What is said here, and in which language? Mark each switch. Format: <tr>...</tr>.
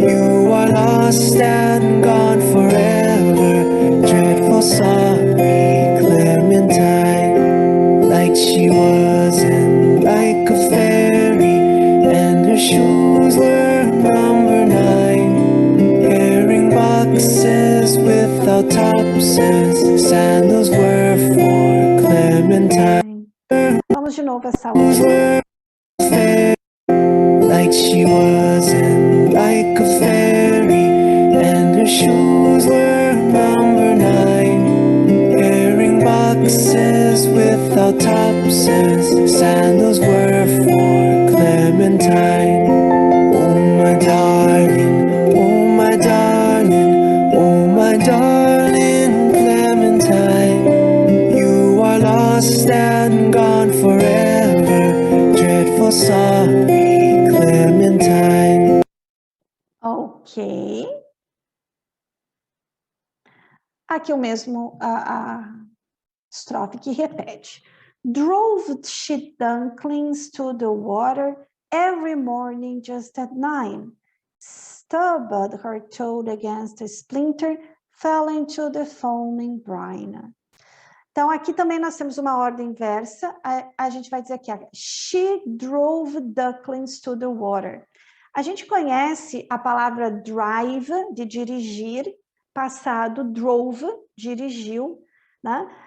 <en>You are lost and gone forever, dreadful sorry Clementine, like she wasn't like a fairy, and her shoes were number 9. Herring boxes without topses, sandals were for Clementine.</en> <pt>Vamos de novo essa outra.</pt> <en>like she wasn't like a fairy, and her shoes were number 9. Herring boxes without topses, sandals were for Clementine. Oh my darling, oh my darling, oh my darling Clementine, you are lost and gone forever, dreadful sorry Clementine. Ok.</en> <pt>Aqui o mesmo, a estrofe que repete.</pt> <en>Drove she ducklings to the water every morning just at 9. Stubbed her toe against a splinter, fell into the foaming brine.</en> <pt>Então, aqui também nós temos uma ordem inversa. A gente vai dizer aqui,</pt> <en>she drove ducklings to the water.</en> <pt>A gente conhece a palavra drive, de dirigir, passado, drove, dirigiu, né?</pt>